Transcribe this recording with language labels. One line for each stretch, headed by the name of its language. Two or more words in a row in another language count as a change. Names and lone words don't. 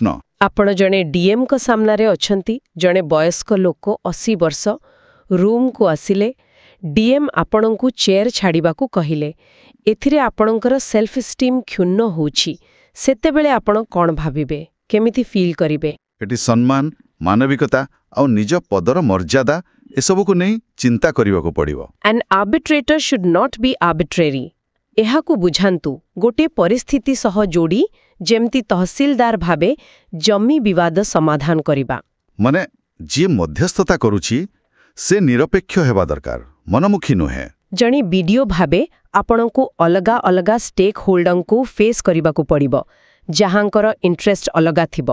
Odia: ଆପଣ ଜଣେ ଡିଏମ୍ଙ୍କ ସାମ୍ନାରେ ଅଛନ୍ତି, ଜଣେ ବୟସ୍କ ଲୋକ 80 ବର୍ଷ ରୁମ୍କୁ ଆସିଲେ, ଡିଏମ୍ ଆପଣଙ୍କୁ ଚେୟାର ଛାଡ଼ିବାକୁ କହିଲେ, ଏଥିରେ ଆପଣଙ୍କର
English: self esteem
Odia: କ୍ଷୁଣ୍ଣ ହେଉଛି, ସେତେବେଳେ ଆପଣ କ'ଣ ଭାବିବେ, କେମିତି ଫିଲ୍ କରିବେ? ଏଠି ସମ୍ମାନ, ମାନବିକତା ଆଉ ନିଜ ପଦର ମର୍ଯ୍ୟାଦା ଏସବୁକୁ ନେଇ ଚିନ୍ତା କରିବାକୁ ପଡ଼ିବ।
English: An arbitrator should not be arbitrary.
Odia: ଏହାକୁ ବୁଝାନ୍ତୁ ଗୋଟିଏ ପରିସ୍ଥିତି ସହ ଯୋଡ଼ି, ଯେମିତି ତହସିଲଦାର ଭାବେ ଜମି ବିବାଦ ସମାଧାନ କରିବା। ମାନେ ଯିଏ ମଧ୍ୟସ୍ଥତା କରୁଛି ସେ ନିରପେକ୍ଷ ହେବା ଦରକାର, ମନମୁଖୀ ନୁହେଁ। ଜଣେ ବିଡିଓ ଭାବେ ଆପଣଙ୍କୁ ଅଲଗା ଅଲଗା ଷ୍ଟେକ୍ ହୋଲ୍ଡରଙ୍କୁ ଫେସ୍ କରିବାକୁ ପଡ଼ିବ, ଯାହାଙ୍କର ଇଣ୍ଟରେଷ୍ଟ ଅଲଗା ଥିବ।